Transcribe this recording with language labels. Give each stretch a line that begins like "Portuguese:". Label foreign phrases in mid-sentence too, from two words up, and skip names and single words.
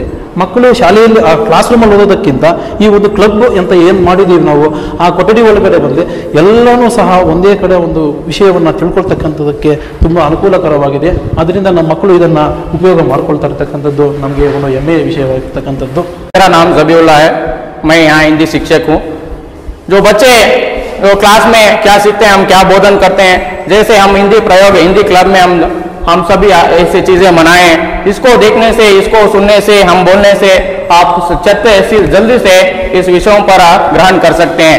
Kannada: ಮಕ್ಕಳು ಶಾಲೆಯಲ್ಲಿ ಆ ಕ್ಲಾಸ್ ರೂಮಲ್ಲಿ ಓದೋದಕ್ಕಿಂತ ಈ ಒಂದು ಕ್ಲಬ್ ಅಂತ ಏನು ಮಾಡಿದ್ದೀವಿ ನಾವು, ಆ ಕೊಠಡಿ ಒಳಗಡೆ ಬಂದರೆ ಎಲ್ಲನೂ ಸಹ ಒಂದೇ ಕಡೆ ಒಂದು ವಿಷಯವನ್ನು ತಿಳ್ಕೊಳ್ತಕ್ಕಂಥದ್ದಕ್ಕೆ ತುಂಬ ಅನುಕೂಲಕರವಾಗಿದೆ. ಅದರಿಂದ ನಮ್ಮ ಮಕ್ಕಳು ಇದನ್ನು ಉಪಯೋಗ ಮಾಡ್ಕೊಳ್ತಾ ಇರ್ತಕ್ಕಂಥದ್ದು ನಮಗೆ ಒಂದು ಹೆಮ್ಮೆಯ ವಿಷಯವಾಗಿರ್ತಕ್ಕಂಥದ್ದು.
Hindi: मेरा नाम ज़बीउल्लाह है, मैं यहाँ हिंदी शिक्षक हूँ. जो बच्चे क्लास में क्या सीखते हैं, हम क्या बोधन करते हैं, जैसे हम हिंदी प्रयोग हिंदी क्लब में हम सभी ऐसी चीज़ें मनाएं. इसको देखने से, इसको सुनने से, हम बोलने से आप जल्दी से इस विषयों पर ग्रहण कर सकते हैं.